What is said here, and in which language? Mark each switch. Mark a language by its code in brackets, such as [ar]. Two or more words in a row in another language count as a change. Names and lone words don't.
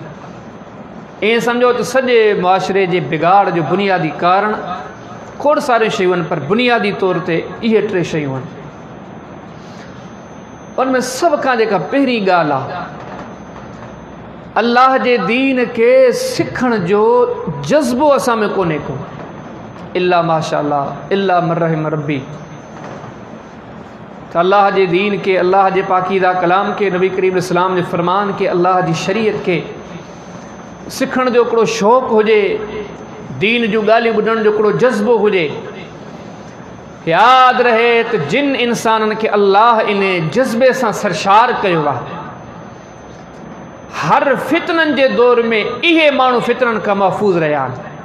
[sd] ईअं सम्झो त सॼे मुआशिरे जे बिगाड़ जो बुनियादी कारण खोड़ सारियूं शयूं आहिनि, पर बुनियादी तौर ते इहे टे शयूं आहिनि। उनमें सभ खां जेका पहिरीं ॻाल्हि आहे, अल्लाह जे दीन के सिखण जो जज़्बो असां में कोन्हे को, [ar] إلا ما شاء الله إلا من رحم ربي. [sd] त अल्लाह जे दीन के, अल्लाह जे पाकीदा कलाम के, नबी करीम इस्लाम जे फ़रमान के, अल्लाह जी शरीयत के सिखण जो हिकिड़ो शौक़ु हुजे, दीन जूं ॻाल्हियूं ॿुधण जो हिकिड़ो जज़्बो हुजे। यादि रहे त जिन इंसाननि खे अल्लाह इन जज़्बे सां सरशार कयो आहे, हर फितननि जे दौर में इहे माण्हू फितननि खां महफ़ूज़ रहिया आहिनि।